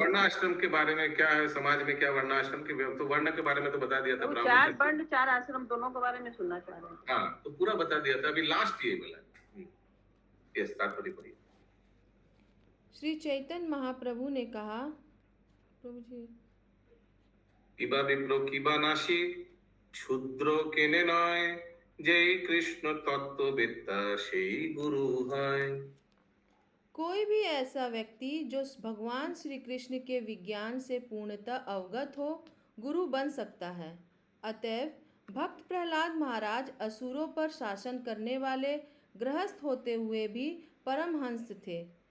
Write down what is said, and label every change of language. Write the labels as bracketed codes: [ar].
[hi] वर्णाश्रम के बारे में क्या है, समाज में क्या वर्णाश्रम के, तो वर्ण के बारे में तो बता दिया था। वो ब्राह्मण 4 वर्ण 4 आश्रम दोनों के बारे में सुनना चाह रहे हैं। हाँ, तो पूरा बता दिया था, अभी लास्ट ये मिला। यस, तात्पर्य पढ़िए। श्री चैतन्य महाप्रभु ने कहा, प्रभु जी, [bn] কিবা বিপ্র কিবা নাশি ক্ষুদ্র কেনে নয়, যেই কৃষ্ণ তত্ত্ববেত্তা সেই গুরু হয়। [hi] कोई भी ऐसा व्यक्ति जो भगवान श्री कृष्ण के विज्ञान से पूर्णतः अवगत हो, गुरु बन सकता है। अतएव भक्त प्रहलाद महाराज असुरों पर शासन करने वाले गृहस्थ होते हुए भी परमहंस थे।